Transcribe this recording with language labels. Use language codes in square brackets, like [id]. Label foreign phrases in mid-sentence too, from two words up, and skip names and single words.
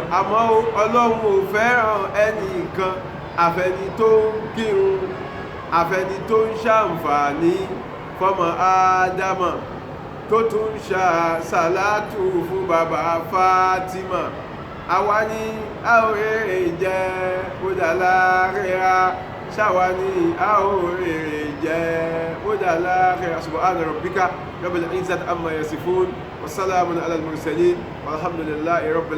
[yo] Àmọ́ Ọlọ́run ò fẹ́ràn ẹnìkan àfẹni tó ń kírun, àfẹni tó ń ṣàǹfààní fọ́mọ Ádámà, tó tún ṣàṣàlátù fún bàbá Fátímà. Àwa ni a ò rèrè jẹ ó dà láàrẹ́ra, ṣàwa ni a ò rèrè jẹ ó dà láàrẹ́ra. [ar] سبحان ربك رب العزة عما يصفون وسلام على المرسلين والحمد لله رب العالمين.